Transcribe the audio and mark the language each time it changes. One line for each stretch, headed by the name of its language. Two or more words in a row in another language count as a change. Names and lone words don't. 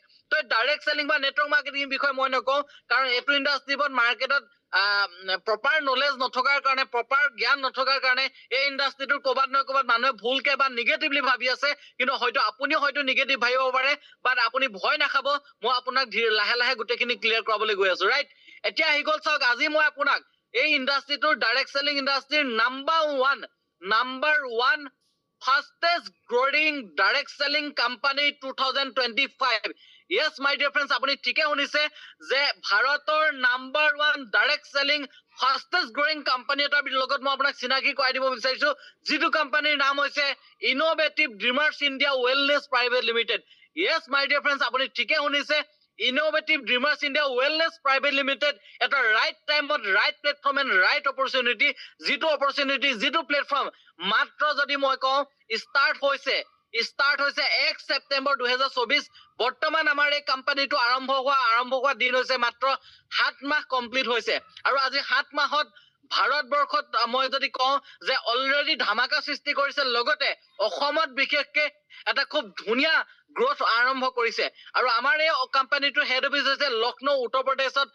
Assamese: তো
English: direct selling
Assamese: বা
English: network marketing
Assamese: বিষয়ে মই নকওঁ কাৰণ এইটো ইণ্ডাষ্ট্ৰিত মাৰ্কেটত
English: proper knowledge
Assamese: নথকাৰ কাৰণে প্ৰপাৰ জ্ঞান নথকাৰ কাৰণে এই ইণ্ডাষ্ট্ৰিটোৰ ক'বাত নহয় ক'বাত মানুহে ভুলকে বা নিগেটিভলি ভাবি আছে কিন্তু হয়তো আপুনিও হয়তো নিগেটিভ ভাবিব পাৰে বাট আপুনি ভয় নাখাব মই আপোনাক লাহে লাহে গোটেইখিনি ক্লিয়াৰ কৰাবলৈ গৈ আছো ৰাইট এতিয়া আহি গ'ল চাওক আজি মই আপোনাক এই ইণ্ডাষ্ট্ৰিটোৰ
English: direct selling
Assamese: ইণ্ডাষ্ট্ৰিৰ
English: number one fastest growing direct selling company 2025 yes my dear friends
Assamese: আপুনি ঠিকে শুনিছে যে ভাৰতৰ
English: number 1 direct selling fastest growing company
Assamese: এটাৰ লগত মই আপোনাক চিনাকি কৰাই দিব বিচাৰিছো যিটো কোম্পানীৰ নাম হৈছে ইনোভেটিভ ড্ৰিমাৰ্ছ ইণ্ডিয়া ৱেলনেছ প্ৰাইভেট লিমিটেড
English: yes my dear friends
Assamese: আপুনি ঠিকে শুনিছে ইনোভেটিভ ড্ৰিমাৰ্ছ ইণ্ডিয়া ৱেলনেছ প্ৰাইভেট লিমিটেড এটা ৰাইট টাইমত
English: right platform and right opportunity
Assamese: যিটো প্লেটফৰ্ম মাত্ৰ যদি মই কওঁ ষ্টাৰ্ট হৈছে 1 ছেপ্টেম্বৰ 2024 বৰ্তমান আমাৰ এই কোম্পানীটো আৰম্ভ হোৱা দিন হৈছে মাত্ৰ 7 মাহ কমপ্লিট হৈছে আৰু আজি 7 মাহত ভাৰতবৰ্ষত মই যদি কওঁ যে অলৰেডি ধামাকা সৃষ্টি কৰিছে লগতে অসমত বিশেষকে এটা খুব ধুনীয়া গ্ৰোথ আৰম্ভ কৰিছে আৰু আমাৰ এই কোম্পানীটোৰ
English: head office
Assamese: হৈছে লক্ষ্ণৌ উত্তৰ প্ৰদেশত